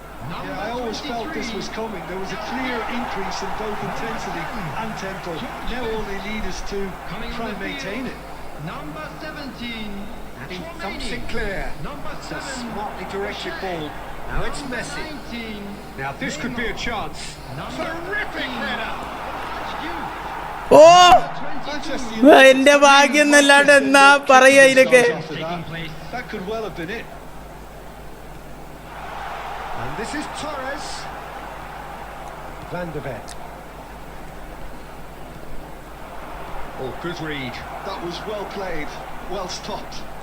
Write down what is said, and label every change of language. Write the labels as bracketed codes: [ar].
[en] Yeah, I always felt this was coming. There was a clear increase in both intensity and tempo. Now all they need is to try and maintain it. Number 17. And he thumps it clear. Number It's a 7. smartly directed ball. Now it's Messi. 19. Now this could be a chance. Terrific header. ഓ Manchester United. [ml] എൻ്റെ ഭാഗ്യം എന്നല്ലാണ്ട് എന്നാ പറയാ ഇതിലൊക്കെ. [en] That could well have been it. And this is Torres. Van de Ven. Oh, good read. That was well played, well stopped.